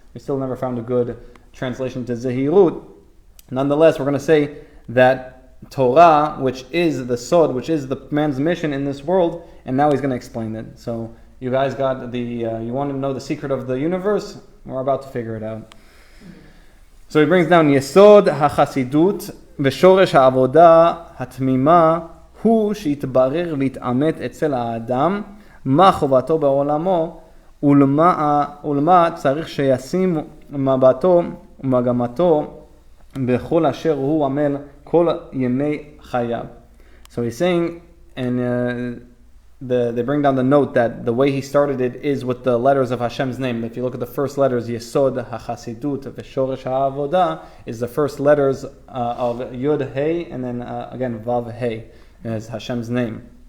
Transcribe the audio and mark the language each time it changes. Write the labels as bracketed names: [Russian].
[English] We still never found a good translation to zehirut. Nonetheless, we're going to say that Torah, which is the sod, which is the man's mission in this world, and now he's going to explain it. So you guys got you want to know the secret of the universe? We're about to figure it out. So he brings down [Hebrew] Yesod HaChasidut ושורש העבודה התמימה הוא שיתברר ויתעמת אצל האדם מה חובתו בעולמו ולמה צריך שישים מבטו ומגמתו בכל אשר הוא עמל כל ימי חייו. [English] So he's saying, and they bring down the note that the way he started it is with the letters of Hashem's name. If you look at the first letters, Yesod HaChasidut v'Shoresh HaAvodah is the first letters of Yud Hey, and then again Vav Hey is Hashem's name.